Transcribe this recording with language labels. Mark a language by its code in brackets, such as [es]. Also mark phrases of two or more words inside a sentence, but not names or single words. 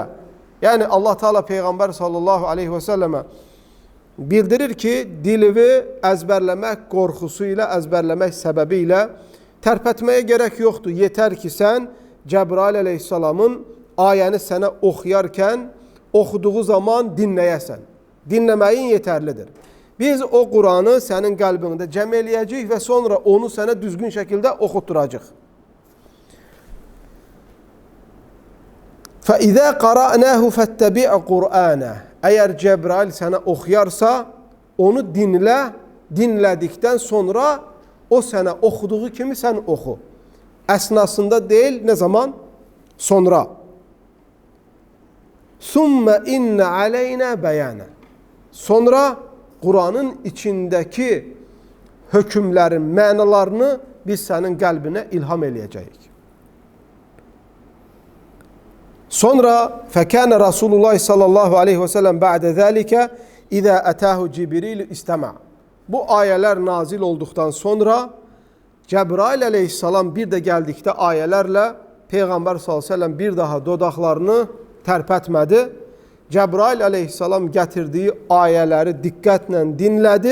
[az] Yəni Allah Teala Peyğəmbər [ar] صَلَّى اللّٰهُ عَلَيْهِ وَسَلَّمَ [az] bildirir ki, dilini əzbərləmək qorxusu ilə, əzbərləmək səbəbi ilə tərpətməyə gerək yoxdur. Yetər ki, sən Cəbrail aleyhissalamın ayəni sənə oxuyarkən, oxuduğu zaman dinləyəsən. Dinləməyin yetərlidir. Biz o Quranı sənin qəlbində cəm eləyəcəyik və sonra onu sənə düzgün şəkildə oxutturacaq. [ar] فَإِذَا قَرَأْنَاهُ فَاتَّبِعْ قُرْآنَهُ [az] Əgər Cəbrail sənə oxuyarsa, onu dinlə, dinlədikdən sonra o sənə oxuduğu kimi sən oxu. Əsnasında deyil, nə zaman? Sonra. [ar] ثُمَّ إِنَّ عَلَيْنَا بَيَانًا [az] Sonra Quranın içindəki hökmlərin mənalarını biz sənin qəlbinə ilham eləyəcəyik. Sonra [ar] فَكَانَ رَسُولُ اللّٰهِ صَلَّى اللّٰهُ عَلَيْهِ وَسَلَّمَ بَعْدَ ذَٰلِكَ اِذَا أَتَاهُ جِبْرِيلُ اِسْتَمَعَ [az] Bu ayələr nazil olduqdan sonra Cəbrail aleyhissalam bir də gəldikdə ayələrlə Peyğəmbər [ar] صَلَّى اللّٰهُ عَلَيْهِ وَسَلَّمَ [az] bir daha dodaqlarını tərpətmədi. Cəbrail aleyhissalam gətirdiyi ayələri diqqətlə dinlədi.